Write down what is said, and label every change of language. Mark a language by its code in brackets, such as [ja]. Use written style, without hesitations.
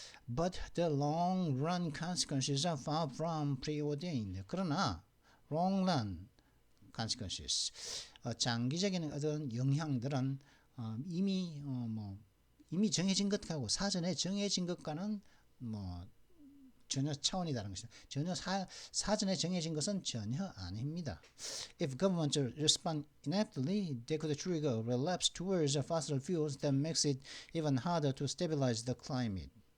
[en] But the long run consequences are far from preordained. [ko] 그러나 [en] long run consequences, [ko] 장기적인 어떤 영향들은 이미 정해진 것하고, 사전에 정해진 것과는 전혀 차원이 다른 것이죠. 전혀 사전에 정해진 것은 전혀 아닙니다. [en] If governments respond ineptly, they could trigger a relapse towards fossil fuels that makes it even harder to stabilize the climate.